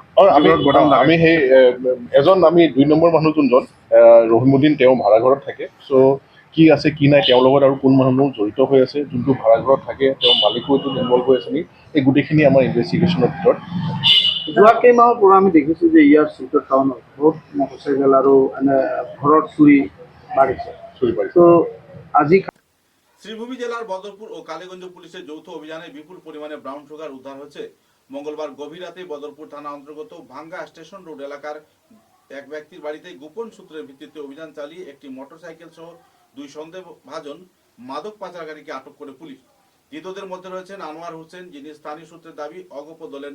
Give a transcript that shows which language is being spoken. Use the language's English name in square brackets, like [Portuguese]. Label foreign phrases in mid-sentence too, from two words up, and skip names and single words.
[Assamese] আমি সেই আমি 2 নম্বৰ মানুহ যোনজন ৰহিমুদ্দিন তেওঁ ভাড়াঘৰত থাকে চ' কি আছে কি নাই তেওঁৰ লগত আৰু কোন মানুহ জড়িত হৈ আছে যোনটো ভাড়াঘৰত থাকে তেওঁৰ মালিকো এইটো ইনভল্ভ হৈ আছে নেকি এই গোটেইখিনি আমাৰ ইনভেষ্টিগেশ্যনৰ ভিতৰত যোৱা কেইমাহৰ পৰা আমি দেখিছোঁ যে ইয়াৰ শিলচৰ টাউনত বহুত মটৰচাইকেল আৰু এনে ঘৰৰ চুৰি বাঢ়িছে তো আজি [Bangla] শ্রীভূমি জেলার বদরপুর ও কালীগঞ্জ পুলিশের যৌথ অভিযানে বিপুল পরিমাণে ব্রাউন সুগার উদ্ধার হচ্ছে মঙ্গলবার গভীর রাতে বদরপুর থানা অন্তর্গত ভাঙ্গা স্টেশন রোড এলাকার এক ব্যক্তির বাড়িতে গোপন সূত্রের ভিত্তিতে অভিযান চালিয়ে একটি মোটরসাইকেল সহ 2 সন্দেহভাজন মাদক পাচারকারীকে আটক করে পুলিশ ধৃতদের মধ্যে রয়েছেন আনোয়ার হোসেন যিনি স্থানীয় সূত্রের দাবি অগপ দলের